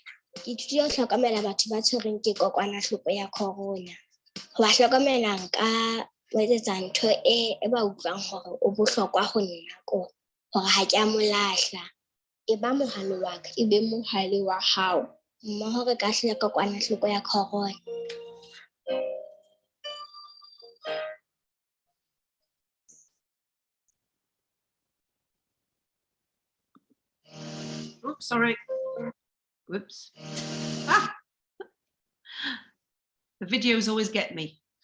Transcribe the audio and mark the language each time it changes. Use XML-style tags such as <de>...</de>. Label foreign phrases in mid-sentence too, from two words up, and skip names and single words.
<st>Ke ithutile ho hlokomela batho ba tshwereng ke kokwanahloko ya corona. Ho ba hlokomela nka o etsetsa ntho e ba utlwang hore o bohlokwa ho nna ko hore ha ke a mo lahla. E ba mohale wa ka, e be mohale wa hao. Mmoho re ka hlola kokwanahloko ya corona.</st> <en>Oops, sorry. Whoops. Ah! The videos always get me.</en>